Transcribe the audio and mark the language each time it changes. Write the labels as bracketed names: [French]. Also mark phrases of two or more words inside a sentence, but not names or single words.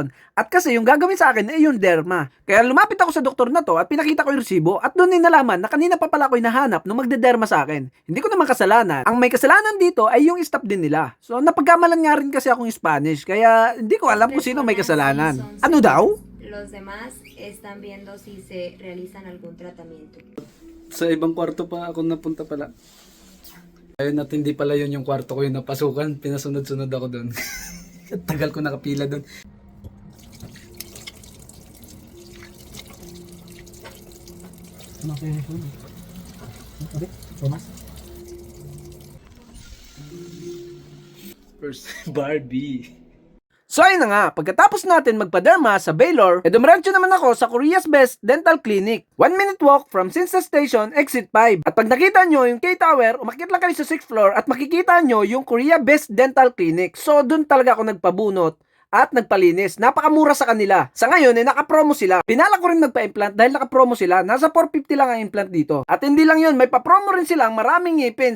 [Filipino] At kasi yung gagawin sa akin ay yung derma. Kaya lumapit ako sa doktor na to at pinakita ko yung resibo at doon din nalaman na kanina pa pala ako hinahanap nung magdederma sa akin. Hindi ko naman kasalanan. Ang may kasalanan dito ay yung staff din nila. So napagkamalan nga rin kasi akong Spanish kaya hindi ko alam kung sino may kasalanan. Ano daw? [Spanish] Los demás están viendo si se realizan algún tratamiento. [Filipino] Sa ibang kwarto pa ako napunta pala. Ayun at hindi pala yun yung kwarto ko yung napasukan. Pinasunod-sunod ako doon. Tagal ko nakapila doon. First, Barbie. So ayun na nga, pagkatapos natin magpaderma sa Baylor, dumiretso naman ako sa Korea's Best Dental Clinic. [English] 1 minute walk from Sinsa Station, Exit 5. [Filipino] At pag nakita nyo yung K-Tower, umakyat lang kayo sa [English] 6th floor [Filipino] at makikita nyo yung Korea Best Dental Clinic. So dun talaga ako nagpabunot at nagpalinis. Napakamura sa kanila. Sa ngayon, naka-promo sila. Pinala ko rin magpa-implant dahil naka-promo sila. Nasa 450 lang ang implant dito. At hindi lang yun, may pa-promo rin silang maraming ngipin.